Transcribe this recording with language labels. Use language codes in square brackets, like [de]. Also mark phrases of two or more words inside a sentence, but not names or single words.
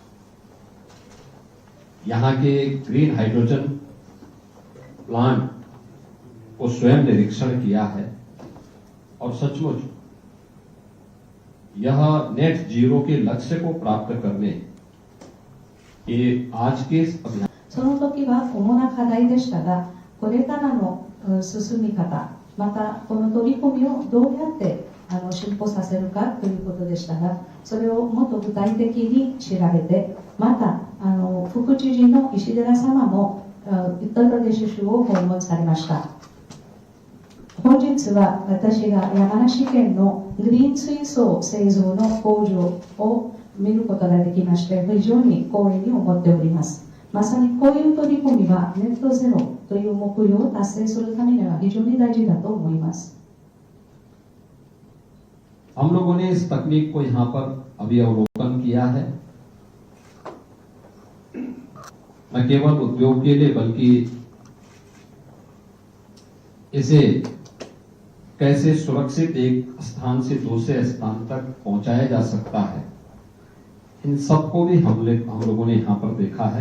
[hi] यहाँ के [en] green hydrogen plant [hi] को स्वयं निरीक्षण किया है और सचमुच यह [en] net zero [hi] के लक्ष्य को प्राप्त करने के आज के अभियान [ja] その時は主な課題でしたが、これからの進み方、またこの取り組みをどうやって進歩させるかということでしたが、それをもっと具体的に調べて、また副知事の石寺様もウッタルプラデシュ州を訪問されました。本日は私が山梨県のグリーン水素製造の工場を見ることができまして、非常に光栄に思っております。まさにこういう取り組みはネットゼロという目標を達成するためには非常に大事だと思います。 [hi] हम लोगों ने इस तकनीक को यहाँ पर अभी अवलोकन किया है, न केवल उद्योग के लिए बल्कि इसे कैसे सुरक्षित एक स्थान से दूसरे स्थान तक पहुंचाया जा सकता है, इन सबको भी हम लोगों ने यहाँ पर देखा है।